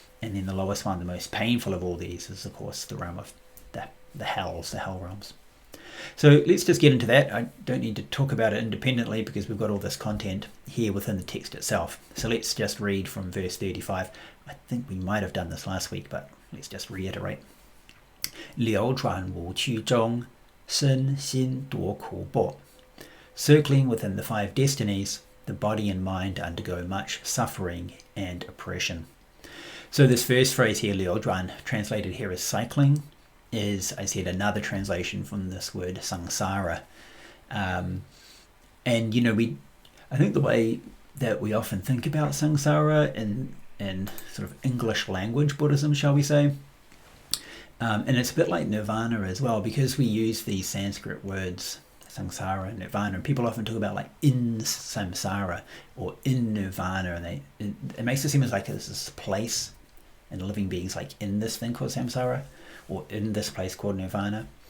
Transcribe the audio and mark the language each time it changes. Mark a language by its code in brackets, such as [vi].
[en] And then the lowest one, the most painful of all these, is of course the realm of the hell realms. So let's just get into that. I don't need to talk about it independently because we've got all this content here within the text itself. So let's just read from verse 35. I think we might have done this last week, but let's just reiterate. [zh] 流转无曲中，身心多苦迫. [en] Circling within the 5 destinies, the body and mind undergo much suffering and oppression. So this first phrase here, 流转, translated here as cycling, is, I said, another translation from this word samsara. And I think the way that we often think about samsara in sort of English language Buddhism, shall we say, and it's a bit like nirvana as well, because we use these Sanskrit words, samsara and nirvana, and people often talk about like in samsara or in nirvana, and it makes it seem as like there's this place and living beings like in this thing called samsara or in this place called nirvana.